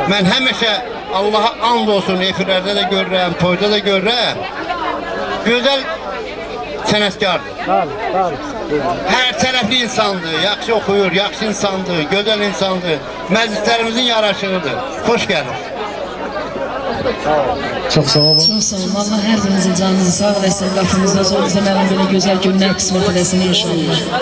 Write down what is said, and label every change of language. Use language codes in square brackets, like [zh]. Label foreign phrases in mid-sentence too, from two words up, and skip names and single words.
[az] Mən həmişə Allaha and olsun, efirlərdə də görürəm, toyda da görürəm. Gözəl sənətkardır. Hər tərəfli insandır, yaxşı oxuyur, yaxşı insandır, gözəl insandır. Məclislərimizin yaraşığıdır. Xoş gəlir. [tr] Çok sağ olun. Çok sağ olun. Allah her birinizin canınızı sağ olasın. Lafınızda zor bize böyle güzel günler kısmet edesin inşallah.